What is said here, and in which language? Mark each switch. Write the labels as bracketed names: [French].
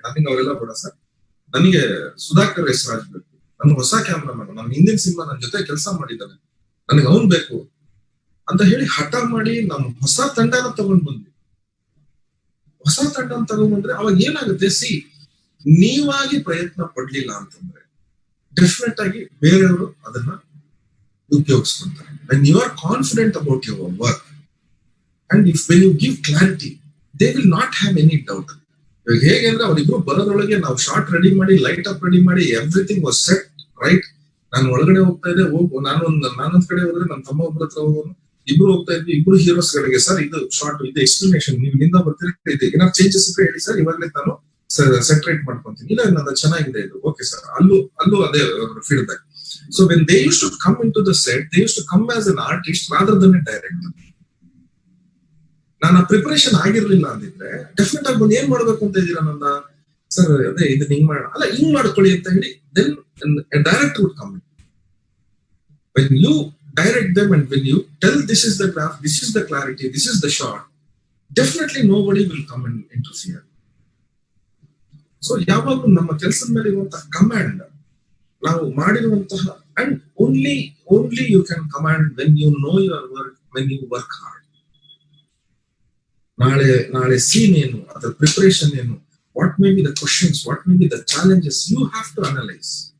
[Kannada] ನನಗೆ ಅವರೆಲ್ಲ ಬೇಡ ಸರ್, ನನಗೆ ಸುಧಾಕರ್ ಹೆಸರಾಜ್ ಬೇಕು, ನನ್ನ ಹೊಸ ಕ್ಯಾಮ್ರಾಮನ್, ನನ್ನ ಹಿಂದಿನ ಸಿನಿಮಾ ನನ್ನ ಜೊತೆ ಕೆಲಸ ಮಾಡಿದ್ದಾನೆ, ನನಗೆ ಅವನ್ ಬೇಕು ಅಂತ ಹೇಳಿ ಹಠ ಮಾಡಿ ನಮ್ಮ ಹೊಸ ತಂಡನ ತಗೊಂಡ್ ಬಂದ್ವಿ. ಹೊಸ ತಂಡನ ತಗೊಂಡ್ಬಂದ್ರೆ ಅವಾಗ ಏನಾಗುತ್ತೆ, ನೀವಾಗಿ ಪ್ರಯತ್ನ ಪಡ್ಲಿಲ್ಲ ಅಂತಂದ್ರೆ ಡೆಫಿನೆಟ್ ಆಗಿ ಬೇರೆಯವರು ಅದನ್ನ ಉಪಯೋಗಿಸ್ಕೊಂತಾರೆ. [English] when you are confident about your work and when you give clarity, they will not have any doubt. [Kannada] ಇವಾಗ ಹೇಗೆ ಅಂದ್ರೆ ಅವರಿಬ್ರು ಬರೋದ್ರೊಳಗೆ ನಾವು ಶಾರ್ಟ್ ರೆಡಿ ಮಾಡಿ, ಲೈಟ್ ಅಪ್ ರೆಡಿ ಮಾಡಿ, [English] Everything was set right. [Kannada] ನಾನು ಒಳಗಡೆ ಹೋಗ್ತಾ ಇದ್ದೆ, ನಾನೊಂದ್ ಕಡೆ ಹೋದ್ರೆ ನನ್ನ ತಮ್ಮ ಒಬ್ಬರ ಹತ್ರ ಹೋಗೋನು, ಇಬ್ರು ಹೋಗ್ತಾ ಇದ್ವಿ. ಇಬ್ರು ಹೀರೋಸ್ ಗಳಿಗೆ ಸರ್ ಇದು ಶಾರ್ಟ್, ಇದು ಎಕ್ಸ್ಪ್ಲನೇಷನ್, ನೀವು ಇಲ್ಲಿಂದ ಬರ್ತೀರಿ, ಇದೆ ಏನಾದ್ರು ಚೇಂಜಸ್ ಇದ್ರೆ ಹೇಳಿ ಸರ್, ಇವಾಗಲೇ ನಾನು ಸೆಟ್ರೇಟ್ ಮಾಡ್ಕೊಂತೀನಿ. ಇಲ್ಲ ನನ್ನ ಚೆನ್ನಾಗಿದೆ ಇದು, ಓಕೆ ಸರ್. ಅಲ್ಲೂ ಅದೇ feedback. [English] So when they used to come into the set, they used to come as an artist rather than a director. [Kannada] ನಾನು ಪ್ರಿಪರೇಷನ್ ಆಗಿರ್ಲಿಲ್ಲ ಅಂದಿದ್ರೆ ಡೆಫಿನೆಟ್ ಆಗಿ ಬಂದು ಏನ್ ಮಾಡ್ಬೇಕು ಅಂತ ಇದ್ದೀರಾ ನನ್ನ ಸರ್, ಅದೇ ಇದನ್ನ ಹಿಂಗ್ ಮಾಡೋಣ, ಅಲ್ಲ ಹಿಂಗ್ ಮಾಡ್ಕೊಳ್ಳಿ ಅಂತ ಹೇಳಿ [English] then a director would come in. When you direct them and when you tell this is the graph, this is the clarity, this is the shot, definitely nobody will come and interfere. So [Kannada] ಯಾವಾಗಲೂ ನಮ್ಮ ಕೆಲಸದ ಮೇಲೆ ಇರುವಂತಹ command ನಾವು ಮಾಡಿರುವಂತಹ, [English] And only you can command when you know your work, when you work hard. [Kannada] ನಾಳೆ scene ಏನು, ಅದರ ಪ್ರಿಪರೇಷನ್ ಏನು, [English] What may be the questions, what may be the challenges, you have to analyse.